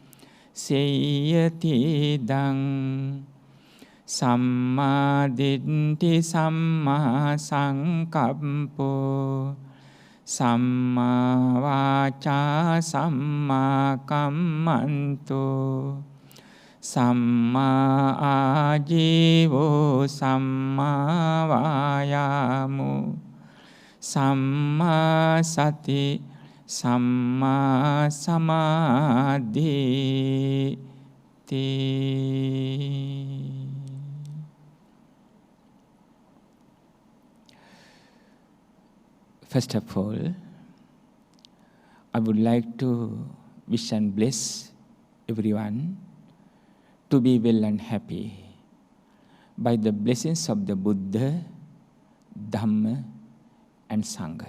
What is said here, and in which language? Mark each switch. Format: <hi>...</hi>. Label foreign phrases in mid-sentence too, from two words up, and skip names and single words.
<pi>Seyati dang Samma ditti samma sankappo Samma vaca samma kammanto Samma ajivo samma vayamo Samma sati samma samadhi</pi> <en>First of all, I would like to wish and bless everyone to be well and happy by the blessings of the Buddha, Dhamma, and Sangha.</en>